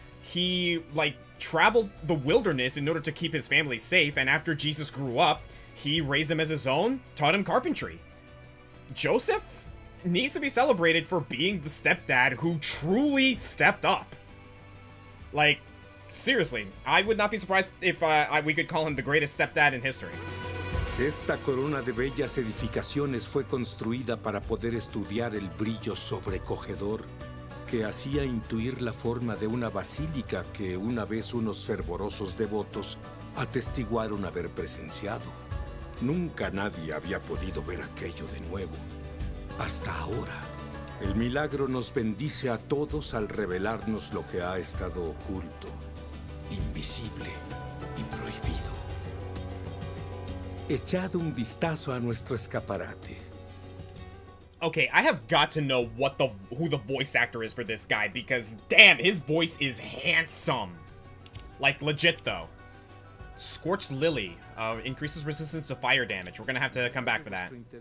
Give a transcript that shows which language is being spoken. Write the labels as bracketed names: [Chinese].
[English] He, like, traveled the wilderness in order to keep his family safe, and after Jesus grew up, he raised him as his own, taught him carpentry. Joseph needs to be celebrated for being the stepdad who truly stepped up. Like, seriously, I would not be surprised if we could call him the greatest stepdad in history. [Spanish] Esta corona de bellas edificaciones fue construida para poder estudiar el brillo sobrecogedor que hacía intuir la forma de una basílica que una vez unos fervorosos devotos atestiguaron haber presenciado. Nunca nadie había podido ver aquello de nuevo. Hasta ahora. El milagro nos bendice a todos al revelarnos lo que ha estado oculto, invisible y prohibido. Echad un vistazo a nuestro escaparate. [English] Okay, I have got to know who the voice actor is for this guy, because damn, his voice is handsome. Like, legit though. Scorched Lily increases resistance to fire damage. We're gonna have to come back for that.